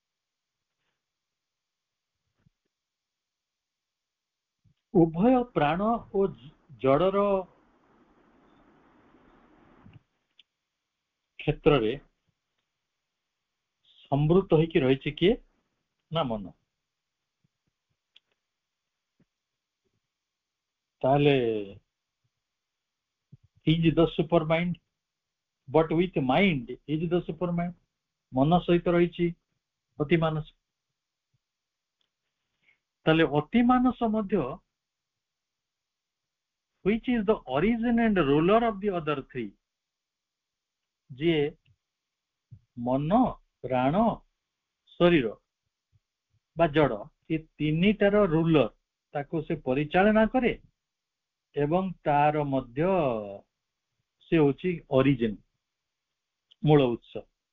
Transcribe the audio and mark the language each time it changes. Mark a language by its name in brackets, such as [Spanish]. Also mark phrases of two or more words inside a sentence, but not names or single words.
[Odia] ଉଭୟ ପ୍ରାଣ ଓ ଜଡର କ୍ଷେତ୍ରରେ ସମ୍ବୃତ ହେଇକି ରହିଛି କିଏ ନା ମନ। [English] ତାହେଲେ is the super mind, but with mind is the super mind। [Odia] ମନ ସହିତ ରହିଛି ଅତି ମାନସ। ତାହେଲେ ଅତି ମାନସ ମଧ୍ୟ [English] which is the origin and ruler of the other three, [Odia] ଯିଏ ମନ, ପ୍ରାଣ, ଶରୀର ବା ଜଡ, ଏ ତିନିଟାର ରୁଲର, ତାକୁ ସେ ପରିଚାଳନା କରେ ଏବଂ ତାର ମଧ୍ୟ ସେ ହଉଛି ଅରିଜିନ, ମୂଳ ଉତ୍ସ।